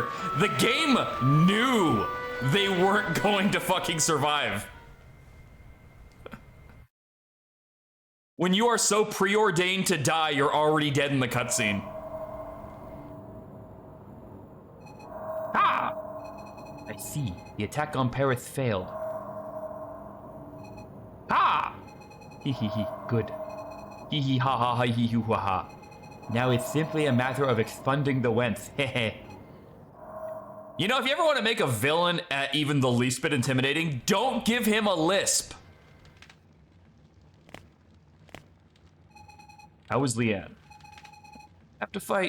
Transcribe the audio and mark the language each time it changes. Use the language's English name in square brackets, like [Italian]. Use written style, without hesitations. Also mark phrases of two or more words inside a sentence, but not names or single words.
[English] The game knew they weren't going to fucking survive. When you are so preordained to die, you're already dead in the cutscene. Ah! I see. The attack on Paris failed. Ah! Hee hee hee. Good. Hee hee ha ha ha hee hoo ha ha. Now it's simply a matter of expunging the whence. Hehe. You know, if you ever want to make a villain even the least bit intimidating, don't give him a lisp. How is LIANE? Have to fight.